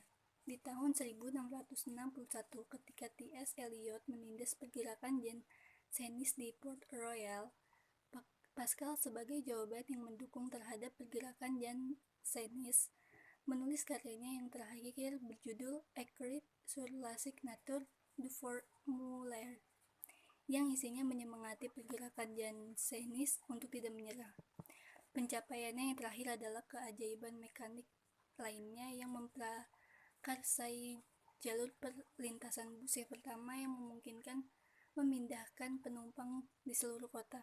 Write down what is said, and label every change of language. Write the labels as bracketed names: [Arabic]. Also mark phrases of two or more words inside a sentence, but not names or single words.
[Indonesian] Di tahun 1661, ketika T.S. Eliot menindas pergerakan Jansenis di Port Royal, Pascal sebagai jawaban yang mendukung terhadap pergerakan Jansenis menulis karyanya yang terakhir berjudul Écrit sur la signature du formulaire, yang isinya menyemangati pergerakan Jansenis untuk tidak menyerah. Pencapaiannya yang terakhir adalah keajaiban mekanik lainnya yang memprakarsai jalur perlintasan bus yang pertama yang memungkinkan memindahkan penumpang di seluruh kota.